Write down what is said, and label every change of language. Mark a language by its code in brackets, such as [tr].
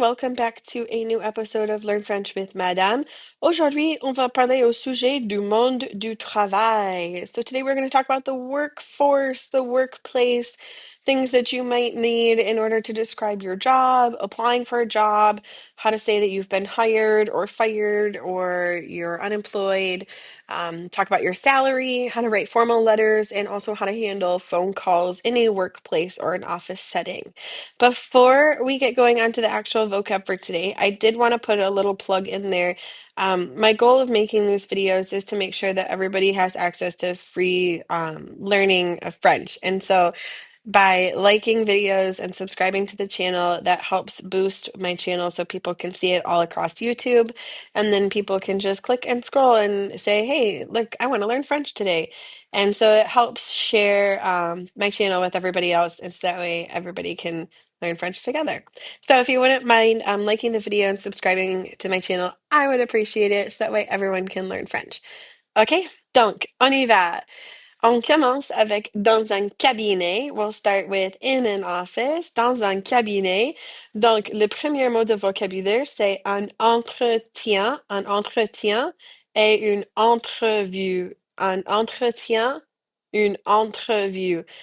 [en] Welcome back to a new episode of Learn French with Madame. [fr] Aujourd'hui, on va parler au sujet du monde du travail. [en] So today we're going to talk about the workforce, the workplace, things that you might need in order to describe your job, applying for a job, how to say that you've been hired or fired or you're unemployed, talk about your salary, how to write formal letters, and also how to handle phone calls in a workplace or an office setting. Before we get going on to the actual vocab for today, I did want to put a little plug in there. My goal of making these videos is to make sure that everybody has access to free learning of French. And so by liking videos and subscribing to the channel, that helps boost my channel so people can see it all across YouTube. And then people can just click and scroll and say, hey, look, I want to learn French today. And so it helps share my channel with everybody else. And so that way everybody can learn French together. So if you wouldn't mind liking the video and subscribing to my channel, I would appreciate it. So that way everyone can learn French. [fr] OK? Donc, on y va. On commence avec dans un cabinet. [en] We'll start with in an office, [fr] dans un cabinet. Donc, le premier mot de vocabulaire, c'est un entretien. Un entretien et une entrevue. Un entretien, une entrevue.